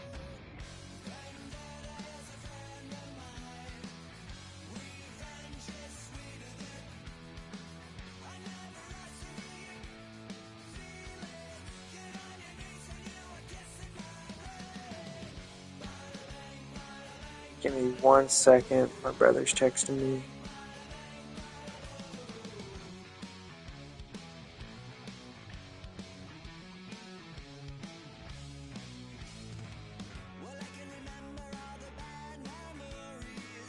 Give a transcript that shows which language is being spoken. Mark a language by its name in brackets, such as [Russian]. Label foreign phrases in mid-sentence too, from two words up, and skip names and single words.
[English] Vendetta is a friend of mine. Revenge is sweeter than I never wrestle you. Feel it, get on your knees and you are kissing my leg. Bada bang, bada bang. Give me 1 second. My brother's texting me. Well, I can remember all the bad memories.